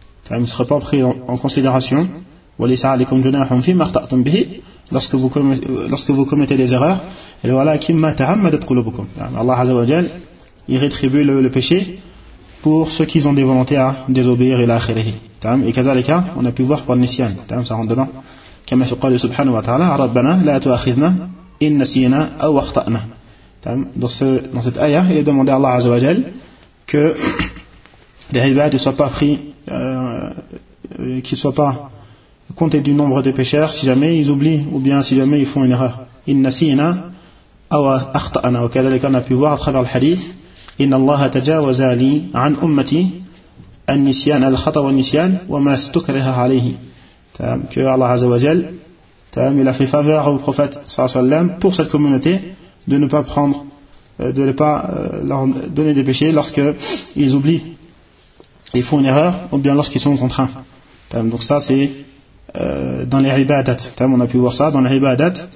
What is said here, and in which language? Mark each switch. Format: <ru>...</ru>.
<fr>Il ne sera pas pris en considération,</fr> <ar>wa laysa alaykum junahun fi ma akhta'tum bihi,</ar> <fr>lorsque vous commettez des erreurs, et</fr> <ar>walakin ma ta'ammadat qulubukum.</ar> <fr>Allah Azza wa Jal, il rétribue le péché pour ceux qui ont des volontés à désobéir et à l'akhirahi. Et كذلك on a pu voir par Nisyan, ça rentre dedans.</fr> <ar>كما يقول سبحانه وتعالى ربنا لا تؤاخذنا إن نسينا أو أخطأنا.</ar> <fr>Dans cette aya, il est demandé à Allah Azza wa Jal que les ibad ne soient pas pris, qu'ils ne soient pas comptés du nombre des pécheurs si jamais ils oublient ou bien si jamais ils font une erreur.</fr> <ar>إن نسينا أو أخطأنا. وكذلك</ar> <fr>on a pu voir à travers le hadith</fr> <ar>إن الله تجاوز لي عن أمتي النسيان الخطأ والنسيان وما استكره عليه.</ar> <fr>Que Allah Azza wa Jal, il a fait faveur au prophète sallallahu alayhi wa sallam pour cette communauté de ne pas prendre, de ne pas leur donner des péchés lorsque ils oublient, ils font une erreur ou bien lorsqu'ils sont contraints. Donc ça c'est dans les ibadat. On a pu voir ça dans les ibadat.</fr>